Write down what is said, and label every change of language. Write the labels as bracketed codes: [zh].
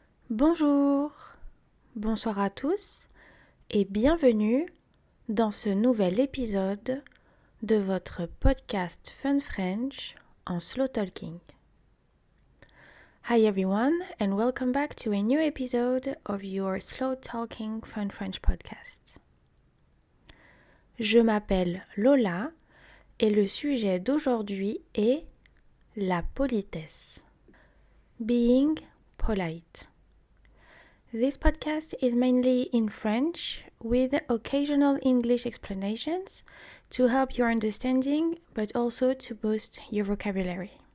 [fr] Bonjour, bonsoir à tous et bienvenue dans ce nouvel épisode de votre podcast Fun French en slow talking. [en] Hi everyone and welcome back to a new episode of your slow talking Fun French podcast. [fr] Je m'appelle Lola et le sujet d'aujourd'hui est la politesse. [en] Being polite. This podcast is mainly in French with occasional English explanations to help your understanding but also to boost your vocabulary.